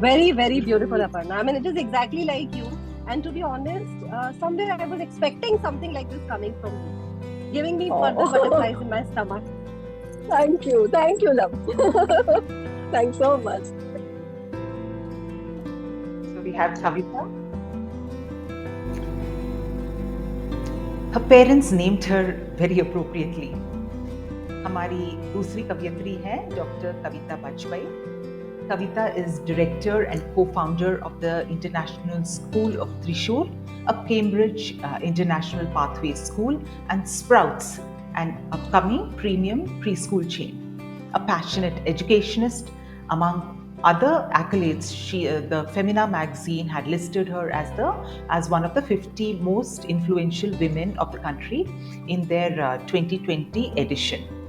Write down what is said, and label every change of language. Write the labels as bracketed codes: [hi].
[en] Very, very beautiful, Aparna. I mean, it is exactly like you. And to be honest, somewhere I was expecting something like this coming from you, giving me further butterflies in my stomach. Thank you, love. Thanks so much. So we have Kavita. Her parents named her very appropriately. [hi] हमारी दूसरी कवयित्री है doctor Kavita Bajpayee. [en] Kavita is director and co-founder of the International School of Trishul, a Cambridge International Pathways School, and Sprouts, an upcoming premium preschool chain. A passionate educationist, among other accolades, the Femina magazine had listed her as one of the 50 most influential women of the country in their 2020 edition.